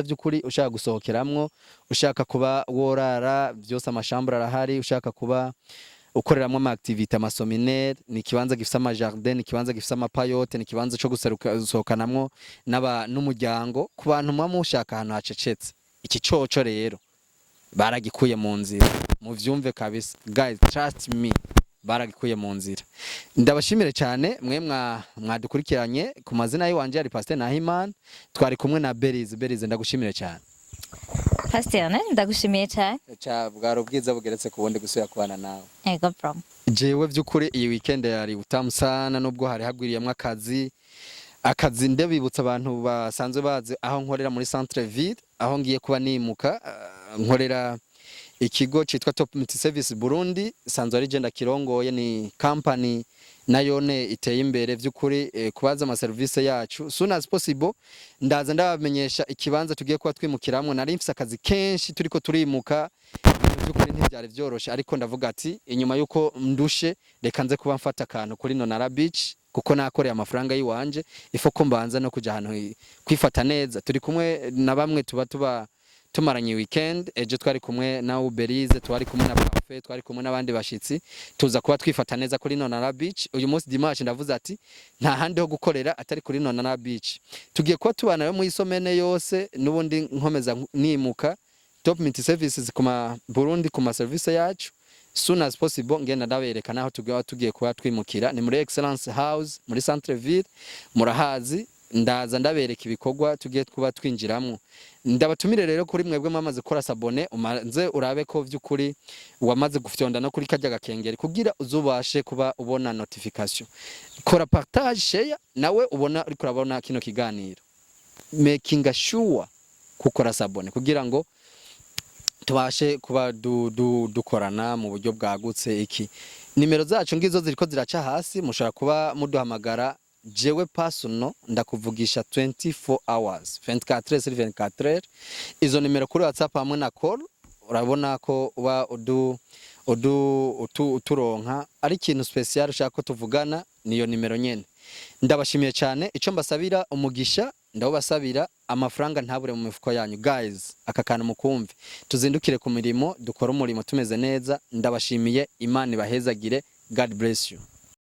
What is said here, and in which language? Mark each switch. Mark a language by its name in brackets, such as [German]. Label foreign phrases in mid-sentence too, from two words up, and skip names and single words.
[Rundi] vy'ukuri ushaka gusohokeramwo ushaka kuba worara byose amashambura arahari ushaka kuba ukoreramwo ama activité amasominaire ni kibanza gifisa ama jardin ni kibanza gifisa ama payote ni kibanza cyo gusohokanamwo n'umuryango ku bantu mushaka ahantu hacecetse iki coco rero baragikuye mu nzira mu vyumve kabisa guys [English] trust me [Rundi] baragikuye mu nzira ndabashimire cyane mwe mwadukurikiranye ku mazina yiwanje ari Pasteur Nahimana twari kumwe na Berize ndagushimire cyane Pasteur ndagushimiye cyane bwaro bwiza bugeretse ku bundi gusubira kubana nawe ego from jewe vy'ukuri iyi weekend yari utamusana nubwo hari hagwiriyemwe akazi ndebibutsa abantu basanzwe bazi aho nkorera muri [French] centre ville [Rundi] aho ngiye kuba nimuka nkorera ikigo citwa Top Multi Service Burundi sanzwe ari genda kirongoye ni company nayone iteye imbere vy'ukuri kubaza ama service yacu [English] soon as possible [Rundi] ndaza ndabamenyesha ikibanza tugiye kuba twimukiramwe nari mfise akazi kenshi turiko turimuka vy'ukuri ntibyari vyoroshe ariko ndavuga ati inyuma yuko ndushe reka nze kuba mfata akantu kuri Nonara Beach kuko nakoreye amafaranga yiwanje ifo ko mbanza no kuja ahantu kwifata neza turi kumwe na bamwe tuba tumaranye weekend ejo twari kumwe na Berize twari kumwe na Parfait twari kumwe n'abandi bashitsi tuza kuba twifata neza kuri Nonara Beach uyu munsi dimanche ndavuze ati nta handi ho gukorera atari kuri Nonara Beach tugiye kuba tubana yo mu isomene yose nubundi nkomeza nimuka Top Multi Services kuma Burundi kuma service yacu [English] soon as possible [Rundi] ngenda ndaberekana aho tugiye kuba twimukira ni muri Excellence House muri [French] Centre Ville [Rundi] murahazi ndaza ndabereka ibikorwa tugiye kuba twinjiramwo. Ndabatumire rero kuri mwebwe mwamaze gukora sabone umanze urabe ko vy'ukuri wamaze gufyonda no kuri karya gakengeri kugira uzubashe kuba ubona notification. Kora partage share nawe ubona uriko urabona kino kiganiro. [English] Making sure [Rundi] kukora sabone kugira ngo tubashe kuba dukorana mu buryo bwagutse. Iki nimero zacu ngizo ziriko ziraca hasi, mushaka kuba muduhamagara jewe personal ndakuvugisha 24 hours 24/24. Izo nimero kuri WhatsApp hamwe na call urabona ko uba uturonka ari ikintu special ushaka ko tuvugana, niyo nimero nyene. Ndabashimiye cyane, ico mbasabira umugisha, ndabasabira amafaranga ntabure mu mifuko yanyu. Guys, aka kantu mukumve, tuzindukire ku mirimo, dukora umurimo tumeze neza. Ndabashimiye, Imana ibahezagire. [English] God bless you.